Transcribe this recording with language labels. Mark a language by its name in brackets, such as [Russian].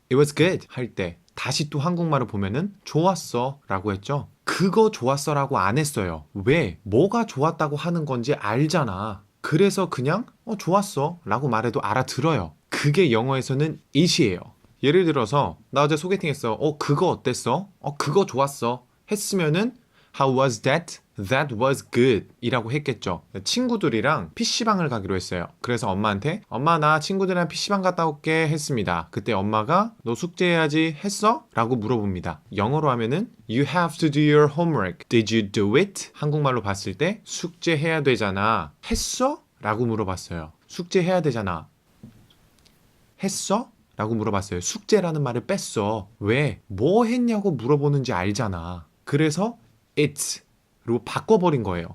[English] It was good [Korean] 할 때 다시 또 한국말을 보면은 좋았어 라고 했죠. 그거 좋았어 라고 안 했어요. 왜? 뭐가 좋았다고 하는 건지 알잖아. 그래서 그냥 좋았어 라고 말해도 알아들어요. 그게 영어에서는 it이에요. 예를 들어서 나 어제 소개팅 했어. 그거 어땠어? 그거 좋았어. 했으면은 [English] How was that? That was good [Korean] 이라고 했겠죠. 친구들이랑 PC방을 가기로 했어요. 그래서 엄마한테 엄마 나 친구들이랑 PC방 갔다 올게 했습니다. 그때 엄마가 너 숙제해야지 했어? 라고 물어봅니다. [English] 영어로 하면은 You have to do your homework. Did you do it? [Korean] 한국말로 봤을 때 숙제해야 되잖아. 했어? 라고 물어봤어요. 숙제해야 되잖아. 했어? 라고 물어봤어요. 숙제라는 말을 뺐어. 왜? 뭐 했냐고 물어보는지 알잖아. 그래서 it로 바꿔버린 거예요.